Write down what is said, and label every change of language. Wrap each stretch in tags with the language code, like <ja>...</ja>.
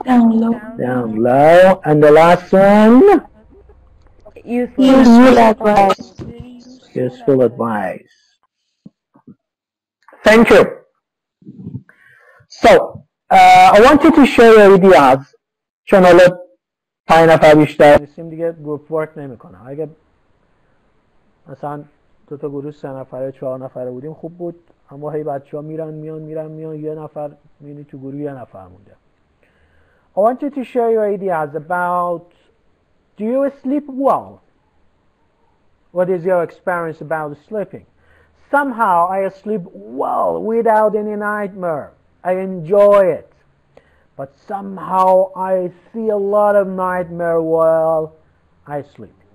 <en>down low. And the last one, Useful advice. useful advice. Thank you. So, I wanted to show you ideas.</en> <fa>چون حالا 5 نفر بیشتر نیستیم دیگه گروپ ورک نمیکنه. اگه مثلا 2 تا گروه 3 نفره 4 نفره بودیم خوب بود، اما هی بچه‌ها میرن یه نفر میبینی تو گروه یه نفر مونده.</fa> <en>I wanted to show you ideas about, do you sleep well? What is your experience about sleeping? Somehow I sleep well without any nightmare. I enjoy it. But somehow I see a lot of nightmare while I sleep.</en>